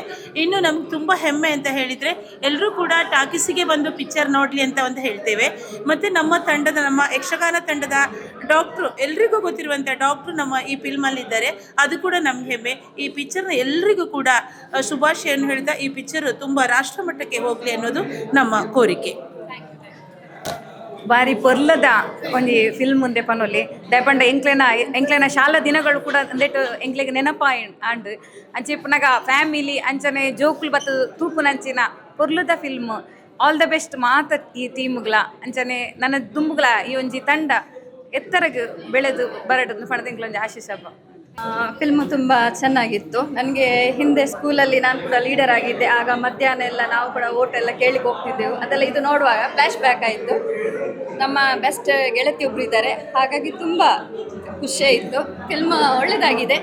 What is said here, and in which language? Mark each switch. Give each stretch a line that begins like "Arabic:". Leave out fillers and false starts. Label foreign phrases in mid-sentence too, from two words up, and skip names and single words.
Kannada: ಇನ್ನು ನಮ್ಗೆ ತುಂಬ ಹೆಮ್ಮೆ ಅಂತ ಹೇಳಿದರೆ ಎಲ್ಲರೂ ಕೂಡ ಟಾಕೀಸಿಗೆ ಬಂದು ಪಿಕ್ಚರ್ ನೋಡಲಿ ಅಂತ ಹೇಳ್ತೇವೆ. ಮತ್ತು ನಮ್ಮ ಯಕ್ಷಗಾನ ತಂಡದ ಡಾಕ್ಟ್ರು, ಎಲ್ರಿಗೂ ಗೊತ್ತಿರುವಂಥ ಡಾಕ್ಟ್ರು ನಮ್ಮ ಈ ಫಿಲ್ಮಲ್ಲಿದ್ದಾರೆ. ಅದು ಕೂಡ ನಮ್ಗೆ ಹೆಮ್ಮೆ. ಈ ಪಿಕ್ಚರ್ನ ಎಲ್ರಿಗೂ ಕೂಡ ಶುಭಾಶಯನ್ನು ಹೇಳ್ತಾ ಈ ಪಿಕ್ಚರು ತುಂಬ ರಾಷ್ಟ್ರಮಟ್ಟಕ್ಕೆ ಹೋಗಲಿ ಅನ್ನೋದು ನಮ್ಮ ಕೋರಿಕೆ.
Tulu: ಬಾರಿ ಪೊರ್ಲದ ಒಂಜಿ ಫಿಲ್ಮ್ ಉಂದೆ ಪನೊಲಿ ದಯಪಂಡ ಎಂಕ್ಲೆನ ಶಾಲಾ ದಿನಗಳು ಕೂಡ ಅಂದೆಟ್ಟು ಎಂಕ್ಲೆಗ್ ನೆನಪ ಆಂಡ್ ಅಂಚೆ ಪುನಗ ಫ್ಯಾಮಿಲಿ ಅಂಚನೆ ಜೋಕುಲು ಬತ್ತು ತೂಪುನಂಚಿನ ಪೊರ್ಲುದ ಫಿಲ್ಮ್.
English: All the best
Tulu: ಮಾತ ಈ ಟೀಮ್ಗಳ ಅಂಚನೆ ನನ್ನ ದುಂಬುಗಳ ಈ ಒಂಜಿ ತಂಡ ಎತ್ತರಗೆ ಬೆಳೆದು ಬರಡು ಪಣದಿಂಗ್ಲೊಂಜಿ ಆಶೀಸ್ ಹಬ್ಬ.
Kannada: ಫಿಲ್ಮು ತುಂಬ ಚೆನ್ನಾಗಿತ್ತು. ನನಗೆ ಹಿಂದೆ ಸ್ಕೂಲಲ್ಲಿ ನಾನು ಕೂಡ ಲೀಡರ್ ಆಗಿದ್ದೆ. ಆಗ ಮಧ್ಯಾಹ್ನ ಎಲ್ಲ ನಾವು ಕೂಡ ಓಟ್ ಎಲ್ಲ ಕೇಳಿಕ್ಕೆ ಹೋಗ್ತಿದ್ದೆವು. ಅದೆಲ್ಲ ಇದು ನೋಡುವಾಗ
English: flash back
Kannada: ಆಯಿತು. ನಮ್ಮ ಬೆಸ್ಟ್ ಗೆಳತಿಯೊಬ್ಬರು ಇದ್ದಾರೆ, ಹಾಗಾಗಿ ತುಂಬ ಖುಷಿಯಾಯಿತು. ಫಿಲ್ಮ್ ಒಳ್ಳೆಯದಾಗಿದೆ.